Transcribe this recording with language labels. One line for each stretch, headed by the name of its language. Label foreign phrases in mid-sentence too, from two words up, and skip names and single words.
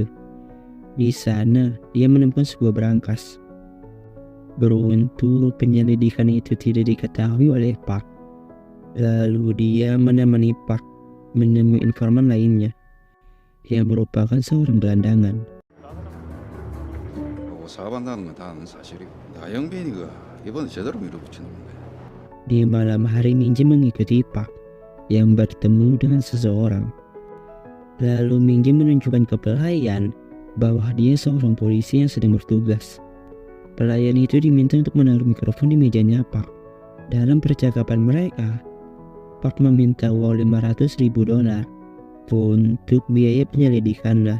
Indonesian: Di sana, dia menemukan sebuah berangkas. Beruntung penyelidikan itu tidak diketahui oleh Park. Lalu dia menemani Park menemui informan lainnya yang merupakan seorang gelandangan.
Korean: 사업한다는 건 다 아는 사실이고 나영빈이가 이번에 제대로 밀어붙이는 건데.
Indonesian: Di malam hari, Min Jae mengikuti Park yang bertemu dengan seseorang. Lalu Min Jae menunjukkan ke pelayan bahwa dia seorang polisi yang sedang bertugas. Pelayan itu diminta untuk menaruh mikrofon di mejanya Park. Dalam percakapan mereka, Park meminta uang $500.000 untuk biaya penyelidikannya.